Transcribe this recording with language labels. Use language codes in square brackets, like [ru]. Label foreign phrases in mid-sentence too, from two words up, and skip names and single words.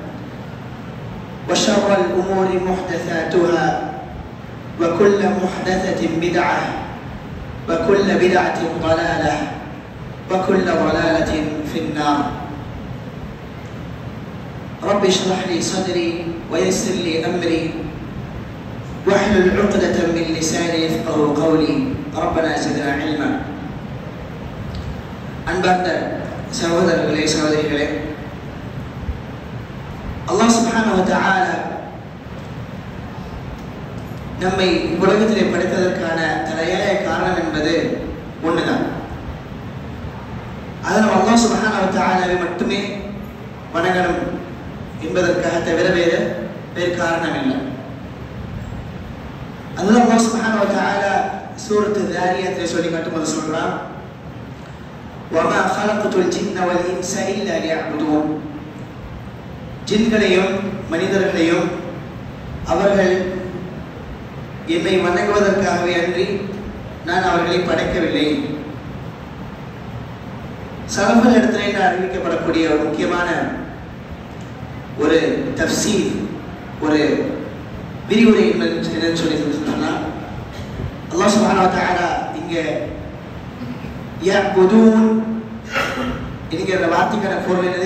[ar] وشر الأمور محدثاتها وكل محدثة بدعة وكل بدعة ضلالة وكل ضلالة في النار رب اشرح لي صدري ويسر لي أمري واحلل عقدة من لساني يفقهوا قولي ربنا زدنا علما [ta] அன்பார்ந்த சகோதரர்களே சகோதரிகளே, [ar] الله سبحانه وتعالى [ta] நம்மை உலகத்திலே படைத்ததற்கான தலையாய காரணம் என்பது ஒன்றுதான். அதை நம்ம [ar] الله سبحانه وتعالى [ta] மட்டுமே வணங்கணும் என்பதற்காக தவிர வேறு காரணம் இல்லை. அதுதான் [ar] الله سبحانه وتعالى سورة الذاريات [ta] சொல்லி காட்டும்போது சொல்றான், [ar] وَمَا خَلَقْتُ الْجِنَّ وَالْإِنسَ إِلَّا لِيَعْبُدُونَ. [ta] ஜின்களையும் மனிதர்களையும் அவர்கள் என்னை வணங்குவதற்காகவே அன்றி நான் அவர்களை படைக்கவில்லை. சலஃபுல் இடத்திலே அறிவிக்கப்படக்கூடிய ஒரு முக்கியமான ஒரு தஃப்சீர், ஒரு விரிவுரை என்னன்னு சொல்லி சொன்னா, [ar] الله سبحانه وتعالى [ta] இங்கே يعبدون என்கிற வார்த்தைக்கான பொருள் என்னது?